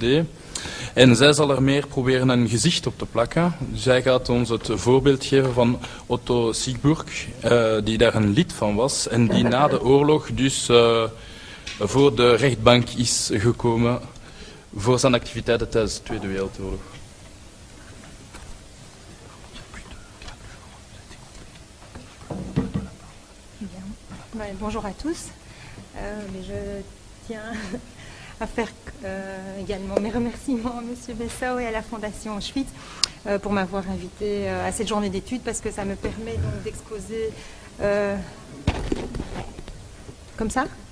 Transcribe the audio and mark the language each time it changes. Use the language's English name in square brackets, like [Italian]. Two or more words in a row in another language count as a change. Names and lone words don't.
[Dutch] En zij zal er meer proberen een gezicht op te plakken. Zij gaat ons het voorbeeld geven van Otto Siegburg, die daar een lid van was. En die na de oorlog dus voor de rechtbank is gekomen voor zijn activiteiten tijdens de Tweede Wereldoorlog. [French] Bonjour à tous. Je tiens à faire également mes remerciements à M. Bessau et à la Fondation Auschwitz pour m'avoir invité à cette journée d'études, parce que ça me permet donc d'exposer comme ça.